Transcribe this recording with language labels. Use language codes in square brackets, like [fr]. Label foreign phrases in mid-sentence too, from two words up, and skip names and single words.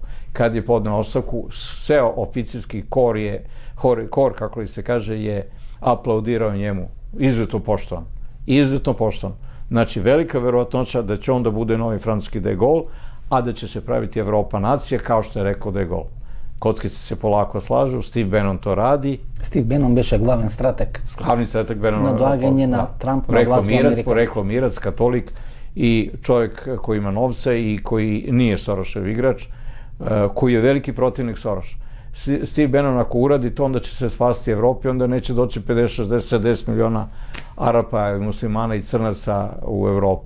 [sr] Kad je podneo ostavku, ceo oficirski kor, kako li se kaže, je aplaudirao njemu. Izuzetno poštovan. Izuzetno poštovan. Znači, velika verovatnoća da će on da bude novi francuski De Gaulle, a da će se praviti Evropa nacija, kao što je rekao De Gaulle. kockice se polako slažu, Steve Bannon to radi. [mk] Steve Bannon беше главен стратег. [sr] Glavni strateg Bannon. Nadvaganje na Trump na vlast u Americi. Poreklo mirac, katolik i čovjek koji ima novca i koji nije Sorošev igrač, koji je veliki protivnik Soroša. Steve Bannon ako uradi to, onda će se spasti Evropi, onda neće doći 50, 60, 70 miliona Arapa, muslimana i crnaca u Evropu.